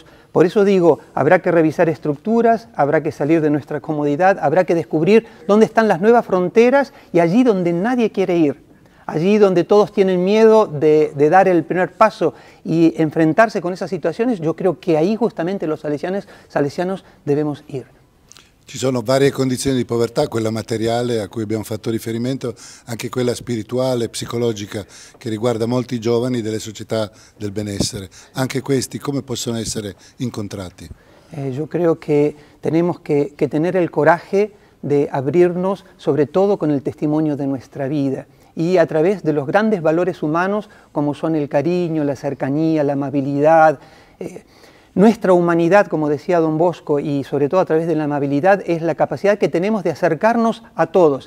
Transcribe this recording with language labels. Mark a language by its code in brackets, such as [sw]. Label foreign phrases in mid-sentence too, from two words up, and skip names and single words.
[es] Por eso digo, habrá que revisar estructuras, habrá que salir de nuestra comodidad, habrá que descubrir dónde están las nuevas fronteras y allí donde nadie quiere ir. Allí donde todos tienen miedo de dar el primer paso y enfrentarse con esas situaciones, yo creo que ahí justamente los salesianos debemos ir. [it] Ci sono varie condizioni di povertà, quella materiale a cui abbiamo fatto riferimento, anche quella spirituale, psicologica, che riguarda molti giovani delle società del benessere. Anche questi come possono essere incontrati? [es] Yo creo que tenemos que tener el coraje de abrirnos, sobre todo con el testimonio de nuestra vida, y a través de los grandes valores humanos como son el cariño, la cercanía, la amabilidad. Nuestra humanidad, como decía Don Bosco, y sobre todo a través de la amabilidad, es la capacidad que tenemos de acercarnos a todos.